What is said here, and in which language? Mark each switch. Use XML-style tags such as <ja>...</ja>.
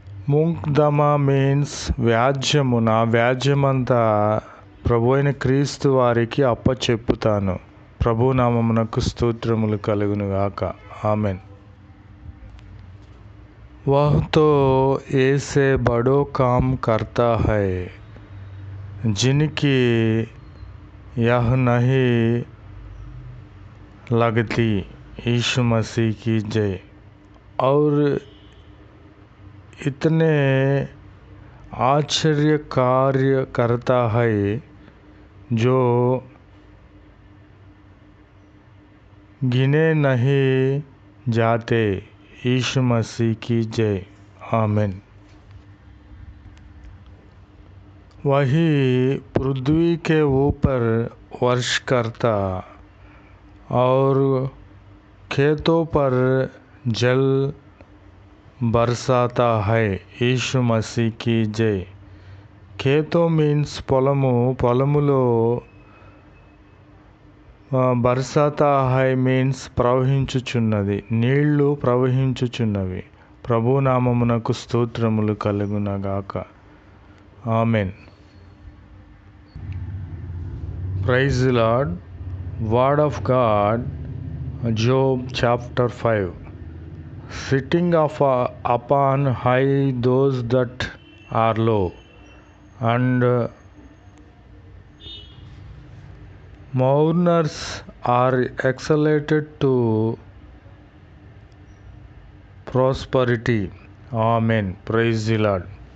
<te>मुकदमा మీన్స్ వ్యాజ్యము. నా వ్యాజ్యమంతా ప్రభు అయిన క్రీస్తు వారికి అప్పచెప్పుతాను. ప్రభు నామమునకు స్తోత్రములు కలుగునుగాక. ఆమెన్.</te> <hi>वह तो ऐसे बड़ो काम करता है जिनकी यह नहीं लगती। यीशु मसीह की जय। और इतने आश्चर्य कार्य करता है जो गिने नहीं जाते। यीशु मसीह की जय। आमीन। वही पृथ्वी के ऊपर वर्ष करता और खेतों पर जल बरसाता है। यीशु मसीह की जय।</hi> <te>खेतो మీన్స్ పొలములో</te> <hi>బర్సాతా హై</hi> <te>మీన్స్ ప్రవహించుచున్నది, నీళ్లు ప్రవహించుచున్నవి. ప్రభునామమునకు స్తోత్రములు కలుగునగాక. Amen.</te> <en>Praise the Lord. Word of God, Job chapter 5. Sitting upon high those that are low, and mourners are exalted to prosperity. Amen. Praise the Lord.</en>